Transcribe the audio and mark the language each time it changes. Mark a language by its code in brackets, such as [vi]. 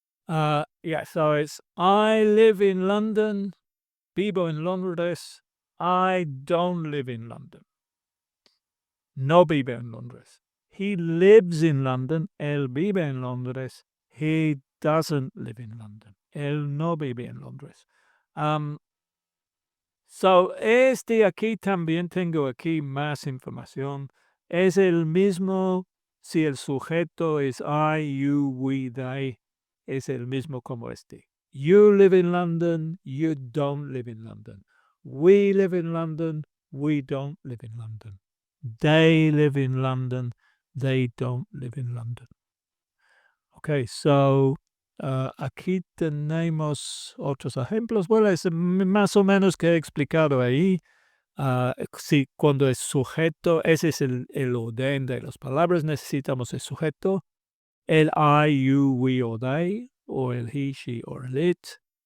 [en] Yeah, so it's I live in London, [es] vivo en Londres. [en] I don't live in London. [es] No vive en Londres. [en] He lives in London. [es] Él vive en Londres. [en] He doesn't live in London. [es] Él no vive en Londres. So, aquí también tengo aquí más información. Es el mismo si el sujeto es I, you, we, they. Es el mismo como este. [en] You live in London. You don't live in London. We live in London. We don't live in London. They live in London. They don't live in London. [es] Okay, so aquí tenemos otros ejemplos. Bueno, es más o menos que he explicado ahí. Sí, cuando es sujeto, ese es el orden de las palabras. Necesitamos el sujeto, el I, you, we o they, o el he, she o el it.